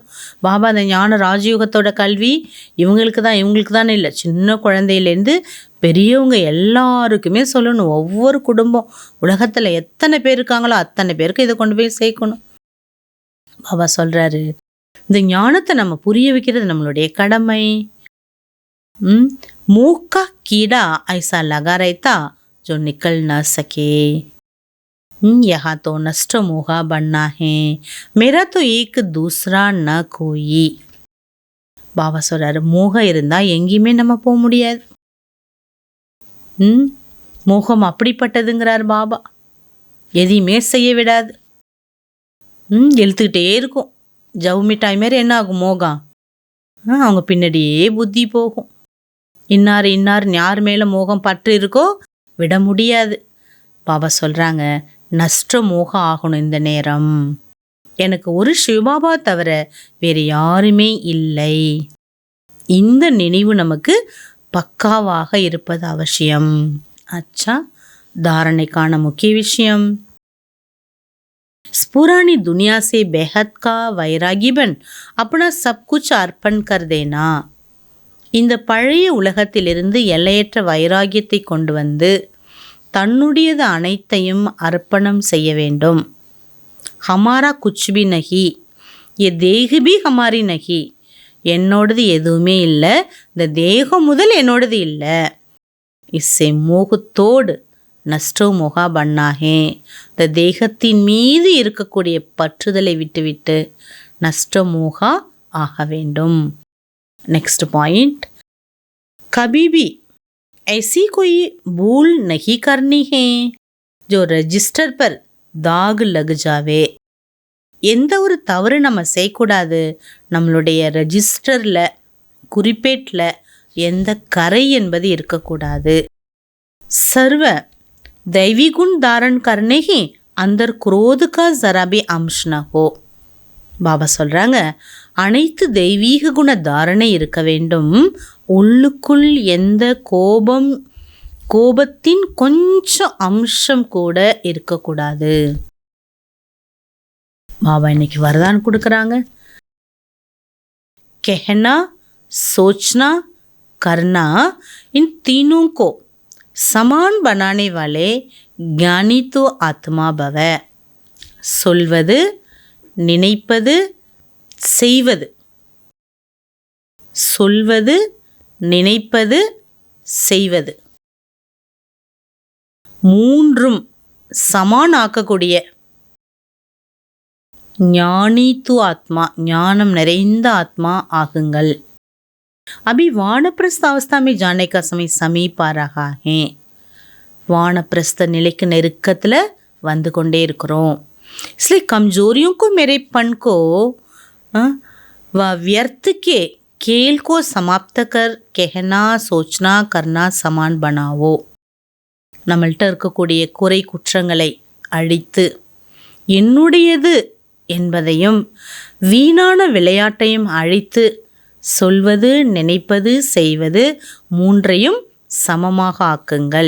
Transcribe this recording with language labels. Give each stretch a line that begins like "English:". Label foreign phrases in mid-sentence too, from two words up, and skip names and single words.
Tamil: பாபா அந்த ஞான ராஜயோகத்தோட கல்வி இவங்களுக்கு தான் இல்லை, சின்ன குழந்தையிலேருந்து பெரியவங்க எல்லாருக்குமே சொல்லணும். ஒவ்வொரு குடும்பம் உலகத்தில் எத்தனை பேர் இருக்காங்களோ அத்தனை பேருக்கு இதை கொண்டு போய் சேர்க்கணும். பாபா சொல்கிறாரு, இந்த ஞானத்தை நம்ம புரிய வைக்கிறது நம்மளுடைய கடமை.
Hindi: मूक्का कीड़ा ऐसा लगा रहता जो निकल न सके, यहाँ तो नष्ट मोहा बनना है, मेरा तो एक दूसरा न कोई.
Tamil: பாபா சொல்றாரு, மோகம் இருந்தால் எங்கேயுமே நம்ம போக முடியாது. மோகம் அப்படிப்பட்டதுங்கிறார் பாபா. எதையுமே செய்ய விடாது, இழுத்துக்கிட்டே இருக்கும். ஜவு மிட்டாய் மாரி என்ன ஆகும் மோகம்? அவங்க பின்னாடியே புத்தி போகும். இன்னார் யார் மேலே மோகம் பற்று இருக்கோ விட முடியாது. பாபா சொல்கிறாங்க, நஷ்ட மோகம் ஆகணும். இந்த நேரம் எனக்கு ஒரு சிவபாபா தவிர வேறு யாருமே இல்லை. இந்த நினைவு நமக்கு பக்காவாக இருப்பது அவசியம். அச்சா, தாரணைக்கான முக்கிய விஷயம்,
Hindi: पुरानी दुनिया से बेहद का वैरागी बन अपना सब कुछ अर्पण कर देना.
Tamil: இந்த பழைய உலகத்திலிருந்து எல்லையற்ற வைராகியத்தை கொண்டு வந்து தன்னுடையது அனைத்தையும் அர்ப்பணம் செய்ய வேண்டும்.
Hindi: हमारा कुछ भी नहीं, ये देह भी हमारी नहीं.
Tamil: என்னோடது எதுவுமே இல்லை, இந்த தேகம் முதல் என்னோடது இல்லை. இஸ்ஸே மோகத்தோடு நஷ்டோ மோகா பண்ணாகே, இந்த தேகத்தின் மீது இருக்கக்கூடிய பற்றுதலை விட்டுவிட்டு நஷ்ட மோகா ஆக வேண்டும்.
English: next point,
Hindi: कभी भी ऐसी कोई भूल नहीं करनी है जो रजिस्टर पर दाग लग जावे.
Tamil: எந்த ஒரு தவறு நம்ம செய்யக்கூடாது, நம்மளுடைய ரெஜிஸ்டரில் குறிப்பேட்டில் எந்த கரை என்பது இருக்கக்கூடாது.
Hindi: सर्व दैवी गुण धारण करने ही अंदर क्रोध का जरा भी अंश न हो.
Tamil: பாபா சொல்கிறாங்க, அனைத்து தெய்வீக குண தாரணை இருக்க வேண்டும், உள்ளுக்குள் எந்த கோபத்தின் கொஞ்சம் அம்சம் கூட இருக்கக்கூடாது. பாபா இன்னைக்கு வரதான் கொடுக்குறாங்க,
Hindi: कहना, सोचना, करना, इन तीनों को समान बनाने वाले ज्ञानी तो आत्मा भव.
Tamil: சொல்வது, நினைப்பது, செய்வது. சொல்வது, நினைப்பது, செய்வது மூன்றும் சமான் ஆக்கக்கூடிய ஞானி து ஆத்மா, ஞானம் நிறைந்த ஆத்மா ஆகுங்கள்.
Hindi: अभी वानप्रस्थ अवस्था में जाने का समय समीप आ रहा है.
Tamil: वानप्रस्थ நிலைக்கு நெருக்கத்தில் வந்து கொண்டே இருக்கிறோம்.
Hindi: इसलिए कमजोरियों को मेरेपन को व व्यर्थ के खेल को समाप्त कर कहना, सोचना, करना समान बनाओ.
Tamil: நம்மள்கிட்ட இருக்கக்கூடிய குறை குற்றங்களை அழித்து என்னுடையது என்பதையும் வீணான விளையாட்டையும் அழித்து சொல்வது, நினைப்பது, செய்வது மூன்றையும் சமமாக ஆக்குங்கள்.